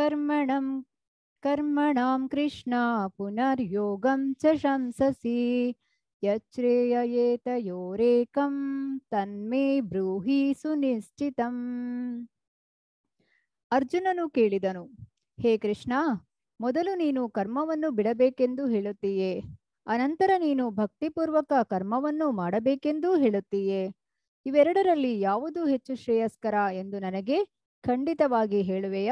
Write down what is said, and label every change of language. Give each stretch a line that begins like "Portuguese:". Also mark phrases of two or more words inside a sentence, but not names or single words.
Sanskrit: ಕರ್ಮಣಾಂ ಕೃಷ್ಣ ಪುನರ್ಯೋಗಂ ಚ ಶಂಸಸಿ ಯಚ್ರೇಯಯೇತಯೋರೇಕಂ ತನ್ಮೇ ಬ್ರೂಹಿ ಸುನಿಶ್ಚಿತಂ.
Kannada: ಅರ್ಜುನನು ಕೇಳಿದನು, ಹೇ ಕೃಷ್ಣ, ಮೊದಲು ನೀನು ಕರ್ಮವನ್ನು ಬಿಡಬೇಕೆಂದು ಹೇಳುತ್ತೀಯೇ, ಅನಂತರ ನೀನು ಭಕ್ತಿಪೂರ್ವಕ ಕರ್ಮವನ್ನು ಮಾಡಬೇಕೆಂದೂ ಹೇಳುತ್ತೀಯೇ. ಇವೆರಡರಲ್ಲಿ ಯಾವುದು ಹೆಚ್ಚು ಶ್ರೇಯಸ್ಕರ ಎಂದು ನನಗೆ ಖಂಡಿತವಾಗಿ ಹೇಳುವೆಯಾ?